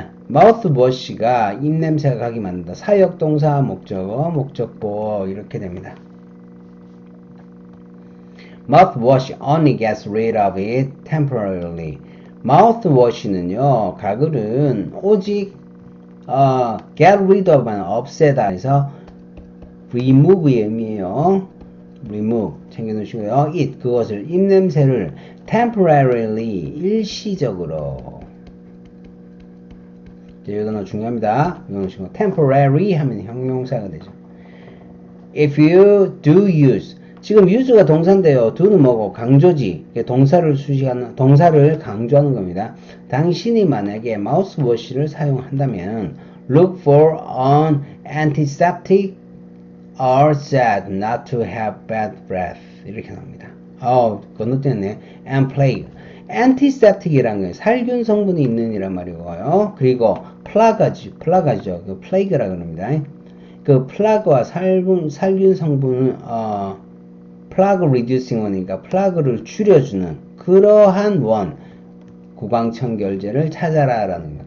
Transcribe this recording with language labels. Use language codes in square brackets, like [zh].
[ko] mouthwash가 입냄새가 가게 만든다. 사역동사, 목적어, 목적보 이렇게 됩니다. [en] mouthwash only gets rid of it temporarily. [ko] mouthwash는요, 가글은 오직 get rid of는 없애다 해서 remove의 의미예요. remove 챙겨놓으시고요. it 그것을 입냄새를 temporarily 일시적으로. 이거는 중요합니다. 이거는 temporary 하면 형용사가 되죠. [en] If you do use [ko] 지금 use가 동사인데요. do는 뭐고 강조지. 동사를 수식하는 동사를 강조하는 겁니다. 당신이 만약에 mouthwash를 사용한다면 [en] look for an antiseptic are said not to have bad breath. [ko] 이렇게 나옵니다. 건너뛰었네. and plague. antiseptic이라는 거예요. 살균 성분이 있는 이란 말이고요. 그리고 플라가죠. 그 plague라고 합니다. 그 플라그와 살균 성분은 플라그 리듀싱 원이니까 플라그를 줄여주는 그러한 원 구강청결제를 찾아라 라는 거.